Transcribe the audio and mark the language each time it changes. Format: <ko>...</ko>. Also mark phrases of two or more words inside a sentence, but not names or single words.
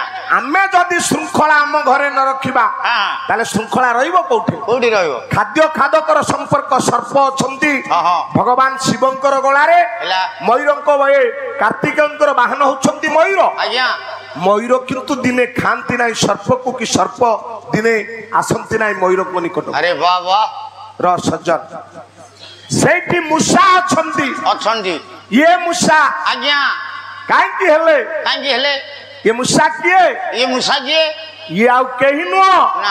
<or>ଆମେ ଯଦି ଶୃଙ୍ଖଳା ଆମ ଘରେ ନ ରଖିବା हां ତାହେଲେ ଶୃଙ୍ଖଳା ରହିବ କୋଉଠି କୋଠି ରହିବ ଖାଦ୍ୟ ଖାଦକର ସମ୍ପର୍କ ସର୍ପ ଅଛନ୍ତି ହଁ ହଁ ଭଗବାନ ଶିବଙ୍କର ଗଳାରେ हेला ମୟୂରଙ୍କ ଭଏ କାର୍ତ୍ତିକେୟଙ୍କର ବାହନ ହୁଅନ୍ତି ମୟୂର आज्ञा ମୟୂର କିନ୍ତୁ ଦିନେ ଖାଆନ୍ତି ନାହିଁ ସର୍ପ କୁ କି ସର୍ପ ଦିନେ ଆସନ୍ତି ନାହିଁ ମୟୂର କୁ ନିକଟ ଅରେ ବାହା ବାହା ଆଉ ସଜ୍ଜନ ସେଠି ମୂଷା ଅଛନ୍ତି अछंती ଏ ମୂଷା आज्ञा କାହିଁକି ହେଲେ କାଙ୍ଗି ହେଲେ ଏ ମୂଷା କିଏ ଏ ମୂଷା ଜୀ ଏ ଆଉ କେହି ନୁହଁ ना</or>